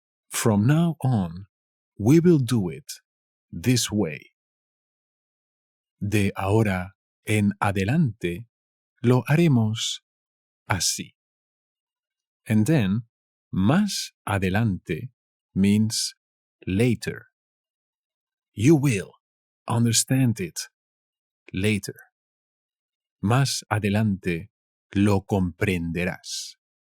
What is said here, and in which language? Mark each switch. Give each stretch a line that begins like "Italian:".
English: From now on, we will do it this way.
Spanish: De ahora en adelante, lo haremos así.
English: And then, más adelante means later. You will understand it later.
Spanish: Más adelante lo comprenderás.